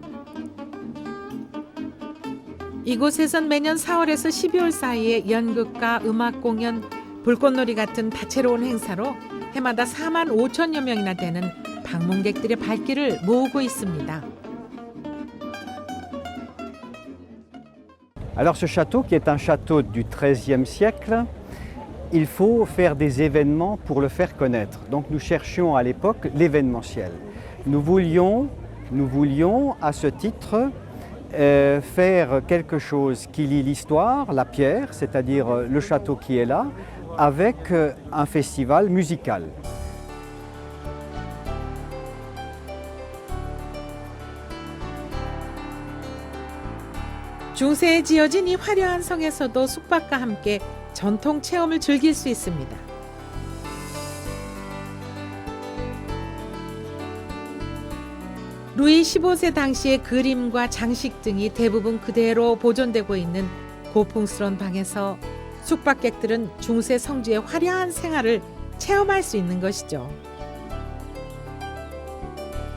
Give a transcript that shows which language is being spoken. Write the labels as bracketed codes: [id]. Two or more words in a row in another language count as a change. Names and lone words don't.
[ko] 이곳에선 매년 4월에서 12월 사이에 연극과 음악 공연, 불꽃놀이 같은 다채로운 행사로 해마다 4만 5천여 명이나 되는 방문객들의 발길을 모으고 있습니다. [fr] Alors ce château, qui est un château du XIIIe siècle, il faut faire des événements pour le faire connaître. Donc nous cherchions à l'époque l'événementiel. Nous voulions à ce titre faire quelque chose qui lie l'histoire, la pierre, c'est-à-dire le château qui est là, avec un festival musical. [ko] 중세에 지어진 이 화려한 성에서도 숙박과 함께 전통 체험을 즐길 수 있습니다. 루이 15세 당시의 그림과 장식 등이 대부분 그대로 보존되고 있는 고풍스러운 방에서 숙박객들은 중세 성주의 화려한 생활을 체험할 수 있는 것이죠.